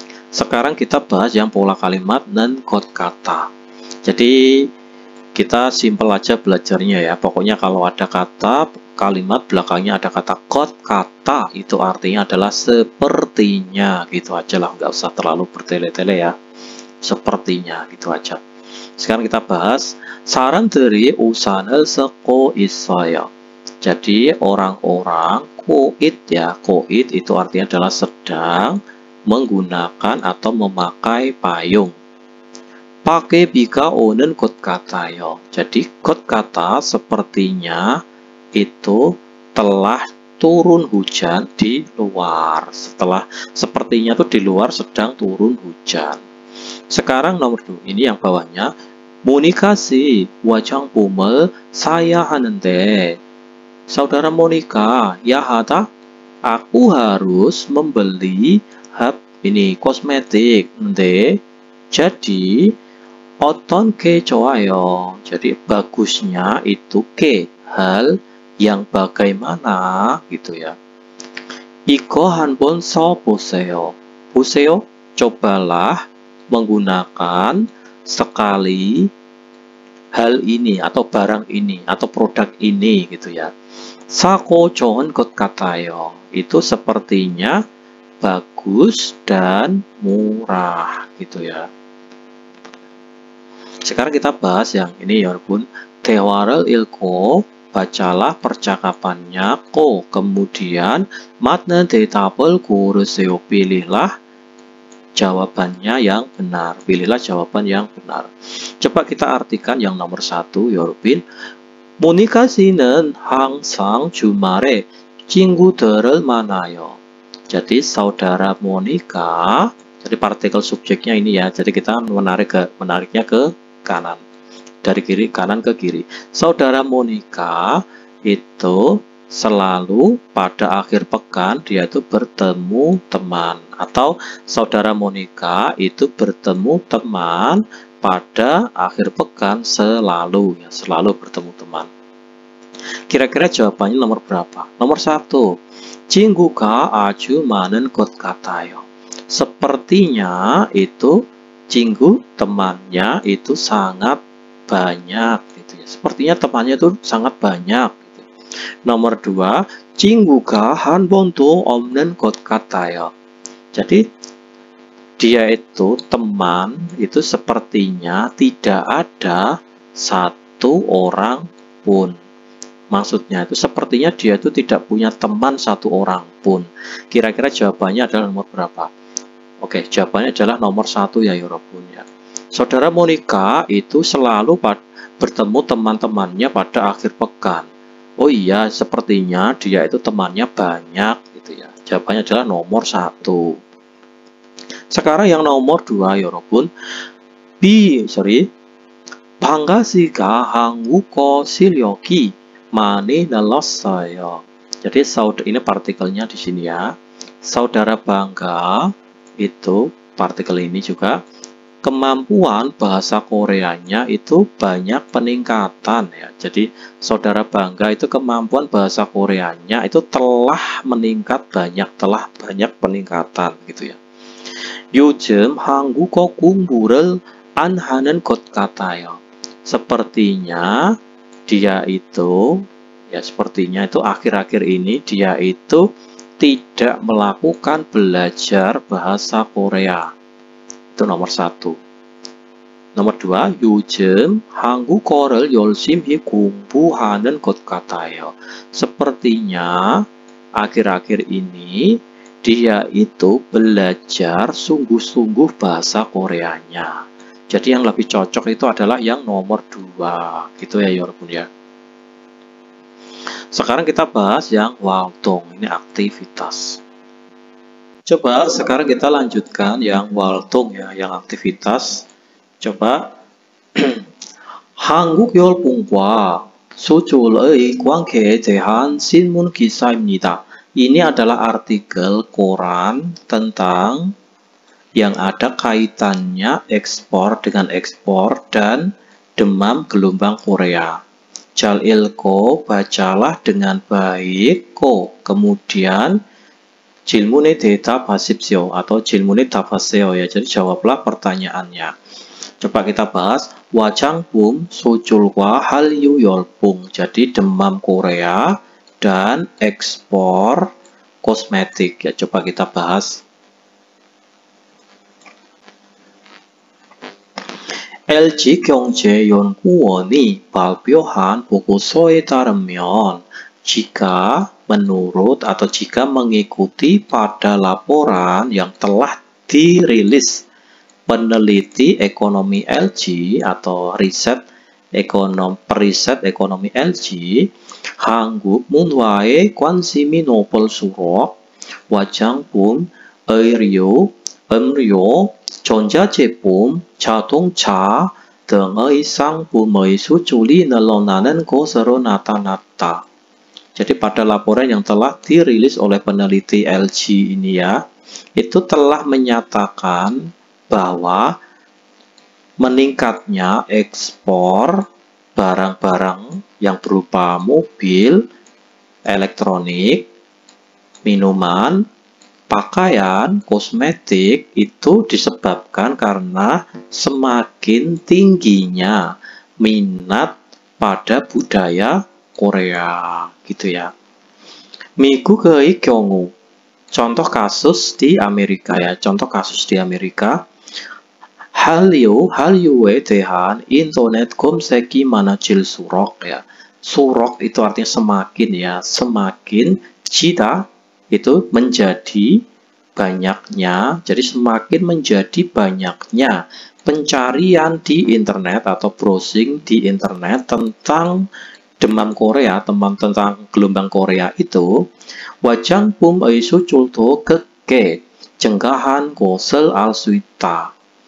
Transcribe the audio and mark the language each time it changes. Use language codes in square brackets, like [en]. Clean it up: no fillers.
[id] Sekarang kita bahas yang pola kalimat dan kod kata. Jadi kita simpel aja belajarnya ya. Pokoknya kalau ada kata kalimat belakangnya ada kata kod kata, itu artinya adalah sepertinya gitu aja lah, nggak usah terlalu bertele-tele ya. Sepertinya gitu aja. Sekarang kita bahas [ko] 사람들이 우산을 쓰고 있어요. [id] Jadi orang-orang koit ya, koit itu artinya adalah sedang menggunakan atau memakai payung. [ko] pakai 비가 오는 것 같아요. [id] Jadi 것 kata sepertinya itu telah turun hujan di luar. Setelah sepertinya itu di luar sedang turun hujan. Sekarang nomor 2, ini yang bawahnya. [ko] 모니카 씨, 화장품을 사야 하는데. [id] Saudara Monica, ya hata, aku harus membeli ini kosmetik. [ko] Jadi 어떤 게 좋아요? [id] Jadi bagusnya itu ke, hal yang bagaimana gitu ya. [ko] 이거 한번 써보세요. [id] 보세요, cobalah menggunakan sekali hal ini atau barang ini atau produk ini gitu ya. [ko] 사고 좋은 것 같아요. [id] Itu sepertinya bagus dan murah gitu ya. Sekarang kita bahas yang ini ya pun. [ko] 대화를 읽고 [id] bacalah percakapannya. [ko] Kemudian 맞는 대답을 고르세요. [id] Pilihlah jawabannya yang benar. Pilihlah jawaban yang benar. Coba kita artikan yang nomor 1 여러분. [ko] 모니카 씨는 항상 주말에 친구들을 만나요. [id] Jadi saudara Monica, jadi partikel subjeknya ini ya. Jadi kita menariknya ke kanan, dari kiri kanan ke kiri. Saudara Monica itu selalu pada akhir pekan dia itu bertemu teman, atau saudara Monica itu bertemu teman pada akhir pekan selalu ya, selalu bertemu teman. Kira-kira jawabannya nomor berapa? Nomor 1. [ko] 친구가 아주 많은 것 같아요. [id] Sepertinya itu 친구 temannya itu sangat banyak gitu ya. Sepertinya temannya itu sangat banyak gitu. [ko] Nomor 2, 친구가 한 번도 없는 것 같아요. [id] Jadi dia itu teman itu sepertinya tidak ada satu orang pun. Maksudnya itu sepertinya dia itu tidak punya teman satu orang pun. Kira-kira jawabannya adalah nomor berapa? Oke, jawabannya adalah nomor 1 ya Yorobun ya. Saudara Monica itu selalu bertemu teman-temannya pada akhir pekan. Oh iya, sepertinya dia itu temannya banyak gitu ya. Jawabannya adalah nomor 1. Sekarang yang nomor 2 Yorobun. [ko] Bangga 씨가 한국어 실력이 많이 늘었어요. [id] Jadi ini partikelnya di sini ya. Saudara bangga itu partikel ini juga kemampuan bahasa Koreanya itu banyak peningkatan ya. Jadi saudara bangga itu kemampuan bahasa Koreanya itu telah meningkat telah banyak peningkatan gitu ya. [ko] 요즘 한국어 공부를 안 하는 것 같아요. Sepertinya [id] dia itu ya sepertinya itu akhir-akhir ini dia itu tidak melakukan belajar bahasa Korea. Itu nomor 1. [ko] Nomor 2, 요즘 한국어를 열심히 공부하는 것 같아요. [id] Sepertinya akhir-akhir ini dia itu belajar sungguh-sungguh bahasa Koreanya. Jadi yang lebih cocok itu adalah yang nomor 2. Gitu ya Yorobun ya. Sekarang kita bahas yang 활동, ini aktivitas. Coba sekarang kita lanjutkan yang 활동 ya, yang aktivitas. [ko] Coba 한국 열풍과 수출의 관계에 대한 신문 기사입니다. [id] Ini adalah artikel koran tentang yang ada kaitannya ekspor dengan ekspor dan demam gelombang Korea. [ko] 잘 읽고 [id] bacalah dengan baik. [ko] Kemudian 질문에 대답하십시오 atau 질문에 답하세요 ya. [id] Jadi jawablah pertanyaannya. Coba kita bahas [ko] 화장품 수출과 한류 열풍. [id] Jadi demam Korea dan ekspor kosmetik ya. Coba kita bahas. [ko] LG경제연구원이 발표한 보고서에 따르면 [id] jika menurut atau jika mengikuti pada laporan yang telah dirilis peneliti ekonomi LG atau periset ekonomi LG, [ko] 한국 문화에 관심이 높을수록 화장품, 의류, 음료, 전자제품, 자동차 등의 상품의 수출이 늘어나는 것으로 나타났다. [id] Jadi pada laporan yang telah dirilis oleh peneliti LG ini ya, itu telah menyatakan bahwa meningkatnya ekspor barang-barang yang berupa mobil, elektronik, minuman, pakaian, kosmetik itu disebabkan karena semakin tingginya minat pada budaya Korea gitu ya. [ko] 미국의 경우 [id] contoh kasus di Amerika ya, contoh kasus di Amerika. [ko] 한류에 대한 인터넷 검색이 많아질수록 ya. [id] 수록 itu artinya semakin ya, semakin 지다 itu menjadi banyaknya, jadi semakin menjadi banyaknya pencarian di internet atau browsing di internet tentang demam Korea, tentang gelombang Korea itu [ko] 화장품의 수출도 크게 증가한 것을 알 수 있다.